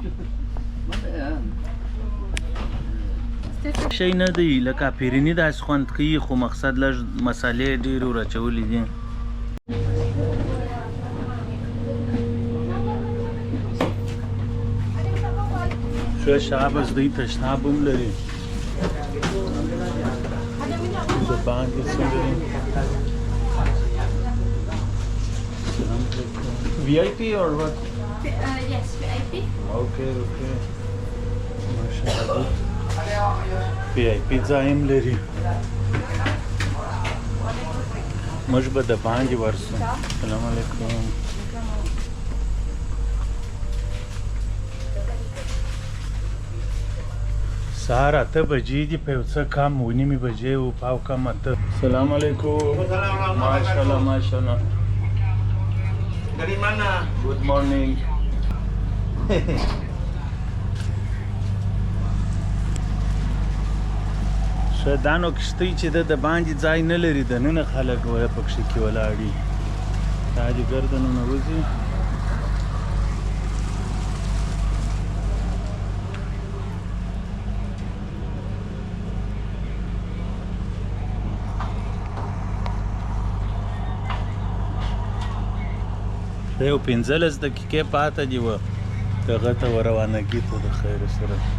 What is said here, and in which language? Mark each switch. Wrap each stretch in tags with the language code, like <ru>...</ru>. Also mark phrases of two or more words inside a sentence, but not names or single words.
<ps>شی نه دی لکه پیریني داسې خوند کوي خو مقصد لږ مسالې ډېرې ورچولې دي ښه شابس دوی تشناب هم لري د باندې څه لري</ps> <en>VIP or what? Yes, VIP. Okay. MashaAllah.</en> <ps>VIP ځای هم لري موږ به د باندې ورسو</ps> <ar>السلام علیکم</ar> <ps>سهار 8 بجې دي په یو څه کم 9:30 بجې و پاو کم 8</ps> <ar>السلام علیکم</ar> <ps>ماشاءالله</ps> <id>Dari mana?</id> <en>Good morning.</en> <ps>دا نو کښتۍ چې د باندې ځای نه لري دننه خلک پکښې کې ولاړ دي دا دې ګردنونه وځي یو 15 دقیقې پاته دي دغه ته ورروانګي ته د خیر سره</ps>